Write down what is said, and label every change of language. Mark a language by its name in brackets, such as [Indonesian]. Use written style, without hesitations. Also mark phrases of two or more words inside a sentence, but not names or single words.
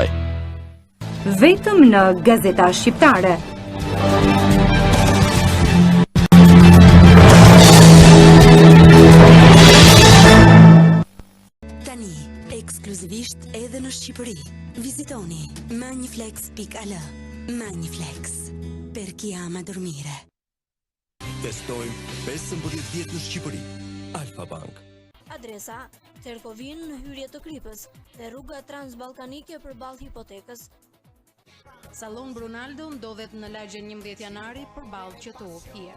[Albanian] Vetëm në Gazeta Shqiptare. Tani, ekskluzivisht edhe në Shqipëri. Vizitoni Maniflex.al. Maniflex. [Italian] Per chi ama dormire. [Albanian] Testojmë 15 vjet në Shqipëri. Alfa Bank. Adresa Terkovin në hyrje të Kripës dhe rruga transballkanike përballë hipotekës. Sallon Brunaldo ndodhet në lagjen 11 janari përballë QTO Fier.